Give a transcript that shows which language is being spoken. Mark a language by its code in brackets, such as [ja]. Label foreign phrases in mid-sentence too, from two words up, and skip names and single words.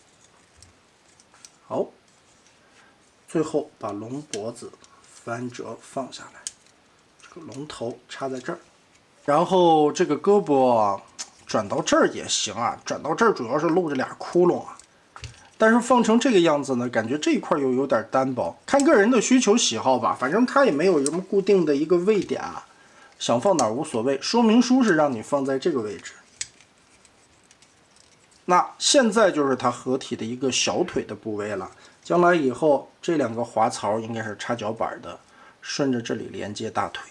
[zh] 好，最後把龍脖子翻折放下来，这個龍頭插在這兒，然後這個胳膊轉到這兒也行啊，轉到這兒主要是露着倆窟窿啊。但是放成這個樣子呢，感覺這一塊又有點單薄，看個人的需求喜好吧。反正它也沒有什麼固定的一個位點啊，想放哪兒無所謂。說明書是讓你放在这個位置。那現在就是它合體的一個小腿的部位了。將來以後這2個滑槽應該是插腳板的，順着這裡連接大腿。